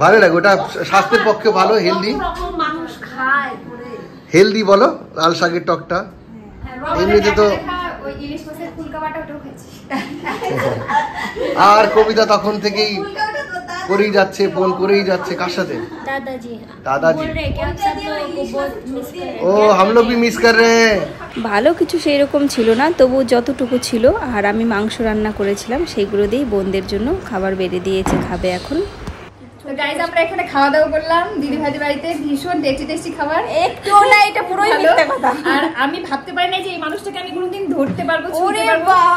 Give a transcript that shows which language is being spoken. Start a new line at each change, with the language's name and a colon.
Bangla: ভালো লাগে। ওটা স্বাস্থ্যের পক্ষে ভালো, হেলদি। কত রকম মানুষ খায় করে। হেলদি বলো লাল শাকের টকটা। হ্যাঁ, এমনিতে তো ওই ইলিশ মাছের ফুলকা বাটা ওটাও খেয়েছি। আর কবিতা তখন থেকেই করেই যাচ্ছে, ফোন করেই যাচ্ছে। কার সাথে?
Hindi: दादाजी दादाजी। बोल रहे कि आप सब लोगों को बहुत मिस कर रहे हैं। ও हम लोग भी मिस कर रहे हैं।
Bangla: ভালো কিছু সেই রকম ছিল না, তবু যতটুকু ছিল। আর আমি মাংস রান্না করেছিলাম, সেইগুলো দিয়েই বোনদের জন্য খাবার বেড়ে দিয়েছে, খাবে এখন। তো গাইজ আমরা এখানে খাওয়া দাওয়া করলাম দিদি ভাইদের বাড়িতে, ভীষণ টেস্টি টেস্টি খাবার। একটু না, এটা পুরোই মিথ্যা কথা। আর আমি ভাবতে পারি না যে এই মানুষটাকে আমি কোনোদিন ধরতে পারবো, ছুঁতে পারবো।